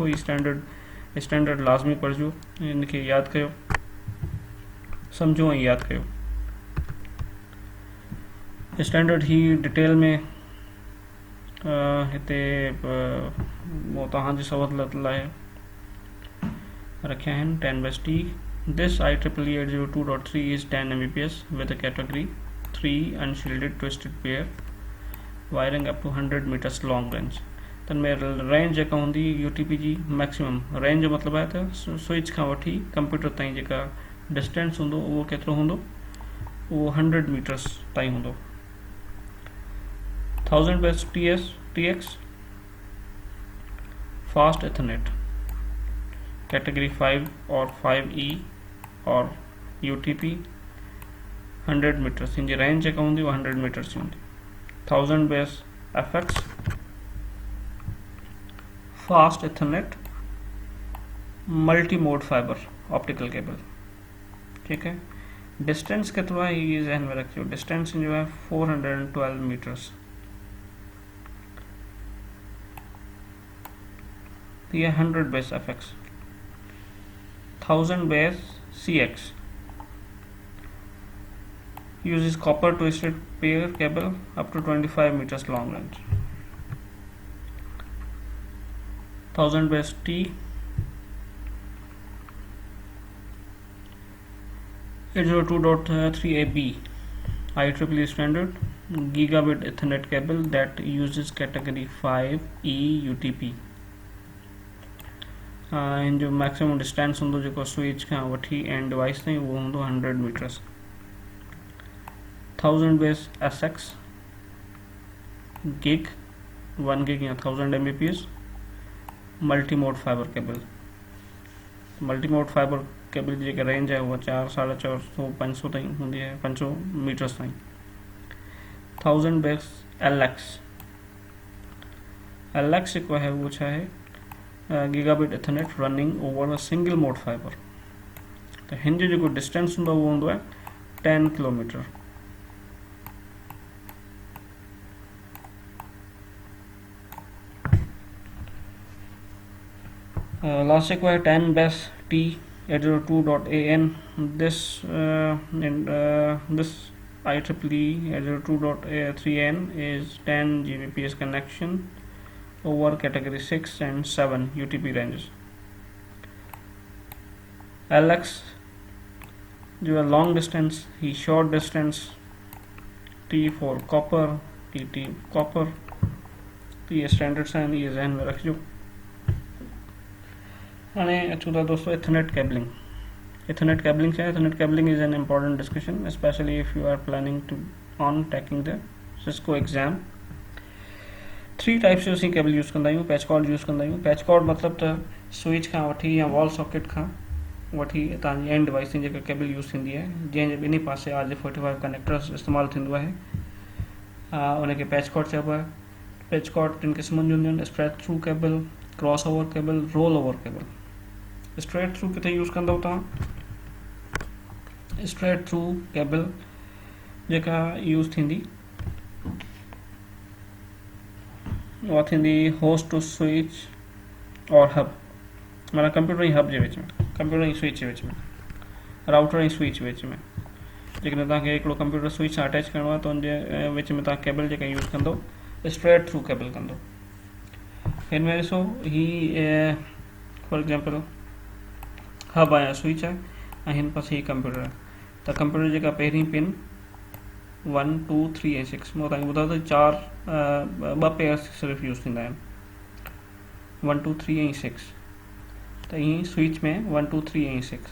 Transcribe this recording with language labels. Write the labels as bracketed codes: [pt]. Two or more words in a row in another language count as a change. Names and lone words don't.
[sd] ही स्टैंडर्ड लाज़मी पढ़िजो, इनखे यादि कयो, सम्झो ऐं यादि कयो। स्टैंडर्ड ही डिटेल में हिते तव्हांजी सहूलियत लाइ रखिया आहिनि। [en] 10/T, this IEEE 802.3 is 10 Mbps with a category 3 unshielded twisted pair wiring up to 100 meters long range। [sd] त में रेंज जेका हूंदी UTP जी मैक्सिमम रेंज जो मतलब है त स्विच खां वठी कंप्यूटर ताईं जेका डिस्टेंस हूंदो उहो केतिरो हूंदो, उहो 100 मीटर्स ताईं हूंदो। 1000/TX [en] fast Ethernet category 5 [sd] और 5E और UTP 100 मीटर्स, इन जी रेंज जेका हूंदी वो 100 मीटर्स जी हूंदी। [en] 1000/FX fast Ethernet multi mode fiber optical cable. [sd] ठीक है, डिस्टेंस केतिरो आहे ये ज़हन में रखियो, डिस्टेंस जो है 412 मीटर्स। तो ये 100/FX। [en] 1000/CX uses copper twisted pair cable up to 25 meters long range। 1000/T 802.3ab IEEE standard gigabit Ethernet cable that uses category 5E UTP. [sd] इन जो मैक्सिमम डिस्टेंस हूंदो जेको स्विच खां वठी [en] end device [sd] ताईं उहो हूंदो 100 मीटर्स. [en] 1000 base SX gig 1 gig या 1000 Mbps multi mode fiber cable. multi mode fiber cable [sd] की जेका रेंज है वो 400, 450, 500 ताईं हूंदी है, 500 मीटर्स ताईं. 1000 बेस LX जेको है वो छा है [en] gigabit Ethernet running over a single mode fiber. [sd] तो हिन जो जेको डिस्टेंस हूंदो वो हूंदो है 10 किलोमीटर. लास्ट जेको है [en] 10 base T 802.AN. this this IEEE 802.3N is 10 Gbps connection over category 6 and 7 UTP ranges. [sd] LX जो है [en] long distance, [sd] ही [en] short distance. T for copper, TT copper. [sd] तो ये standards हैं, ये ज़हन में रखियो. हाँ अचूं था दोस्तों [en] Ethernet cabling. Ethernet cabling [sd] क्या है? [en] Ethernet cabling is an important discussion, especially if you are planning to on taking the Cisco exam. [sd] 3 टाइप्स जो असीं केबल यूज़ कंदा आहियूं. [en] patch cord [sd] यूज़ कंदा आहियूं. [en] patch cord [sd] मतिलबु त स्विच खां वठी या [en] wall socket [sd] खां वठी तव्हांजी [en] end device [sd] ताईं जेका केबल यूज़ थींदी आहे, जंहिंजे ॿिन्ही पासे RJ45 कनेक्टर्स इस्तेमालु थींदो आहे, उनखे [en] patch cord [sd] चइबो आहे. [en] patch cord [sd] टिनि क़िस्मनि जूं हूंदियूं आहिनि: [en] straight through cable, cross over cable, roll over cable. straight through [sd] किथे यूज़ कंदव तव्हां? [en] straight through cable [sd] जेका यूज़ थींदी उहा थींदी [en] host to switch [sd] और हब, माना कंप्यूटर ऐं हब जे विच में, कंप्यूटर ऐं स्विच जे विच में, राउटर ऐं स्विच विच में. जेकॾहिं तव्हांखे हिकिड़ो कंप्यूटर स्विच सां अटैच करिणो आहे त उनजे विच में तव्हां केबल जेका यूज़ कंदो [en] straight through cable [sd] कंदो. हिन में ॾिसो ही [en] for example [sd] हब आहे, स्विच आहे, ऐं हिन पासे ही कंप्यूटर आहे. त कंप्यूटर जेका पहिरीं पिन 1, 2, 3 ऐं 6 मां तव्हांखे ॿुधायो त 4 ॿ पेयर सिर्फ़ु यूज़ थींदा आहिनि, 1, 2, 3 ऐं 6. त ईअं स्विच में 1, 2, 3 ऐं 6.